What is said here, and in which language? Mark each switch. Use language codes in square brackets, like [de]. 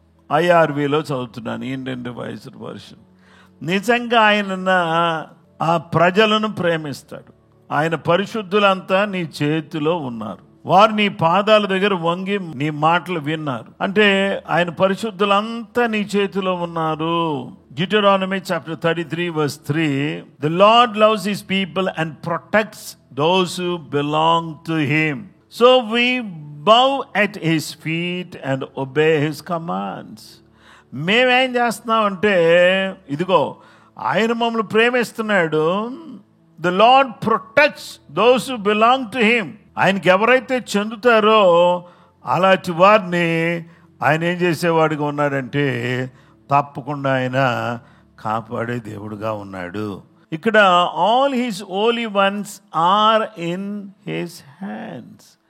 [te] IRVలో చదువుతున్నాను, Indian revised version. నిజంగా ఆయన ఆ ప్రజలను ప్రేమిస్తాడు. ఆయన పరిశుద్ధులంతా నీ చేతిలో ఉన్నారు, వారు నీ పాదాల దగ్గర వంగి నీ మాటలు విన్నారు. అంటే ఆయన పరిశుద్ధులంతా నీ చేతిలో ఉన్నారు. [en] Deuteronomy chapter 33:3 The Lord loves his people and protects those who belong to him. So we bow at his feet and obey his commands. [te] మేమేం చేస్తున్నాం అంటే, ఇదిగో ఆయన మమ్మల్ని ప్రేమిస్తున్నాడు. [en] The Lord protects those who belong to him. [te] ఆయనకి ఎవరైతే చెందుతారో అలాంటి వారిని ఆయన ఏం చేసేవాడిగా ఉన్నాడంటే, తప్పకుండా ఆయన కాపాడే దేవుడుగా ఉన్నాడు. ఇక్కడ [en] All his holy ones are in his hands.